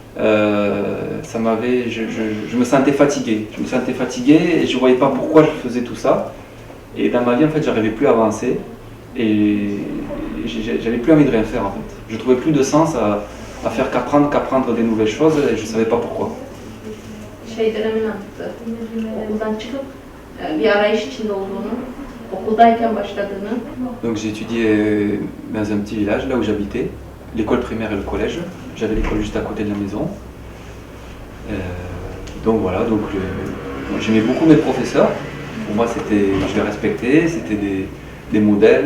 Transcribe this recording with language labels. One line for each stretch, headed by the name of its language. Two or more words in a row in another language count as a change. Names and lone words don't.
French: je me sentais fatigué. Et je ne voyais pas pourquoi je faisais tout ça. Et dans ma vie, en fait, j'arrivais plus à avancer et j'avais plus envie de rien faire, en fait. Je trouvais plus de sens à faire qu'apprendre des nouvelles choses et je ne savais pas pourquoi.
Turkish: Dönemini anlattı. Okuldan çıkıp bir arayış içinde olduğunu, okuldayken başladığını.
French: Donc j'ai étudié dans un petit village, là où j'habitais, l'école primaire et le collège. J'avais l'école juste à côté de la maison. Donc voilà, j'aimais beaucoup mes professeurs. Pour moi, je les respectais, c'était des modèles.